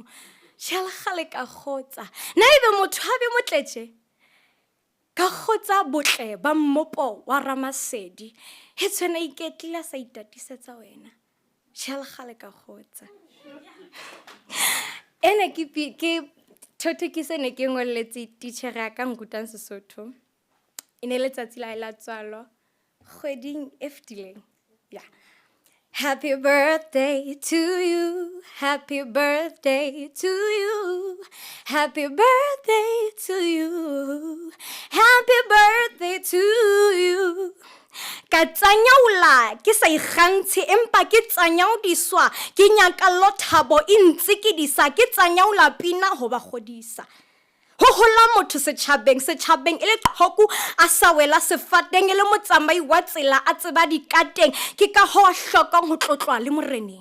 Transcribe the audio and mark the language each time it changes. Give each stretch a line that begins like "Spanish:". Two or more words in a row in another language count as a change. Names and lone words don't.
Southern Sotho: Tjhelakgale ka kgotsa na ebe motho ha be motletje ka kgotsa botle ba mmopo wa Ramasedi he tshwana iketlile sa itatisetsa wena. Tjhelakgale ka kgotsa ene ke thothokise ne ke ngolletse teacher ya ka ngutang Sesotho ene letsatsi la tswalo kgweding e fetileng.
English: Happy birthday to you, happy birthday to you, happy birthday to you, happy birthday to you.
Southern Sotho: Ka tsanyaula ke sa ikgantshe empa ke tsanyaudiswa ke nyaka lothabo intse ke disa ke tsanyaula pina ho ba godisa. Ho hola motho setjhabeng ele qhoku a sa wela sefateng ele motsamai wa tsela a tseba dikateng ke ka ho hlokang ho tlotlwa le moreneng.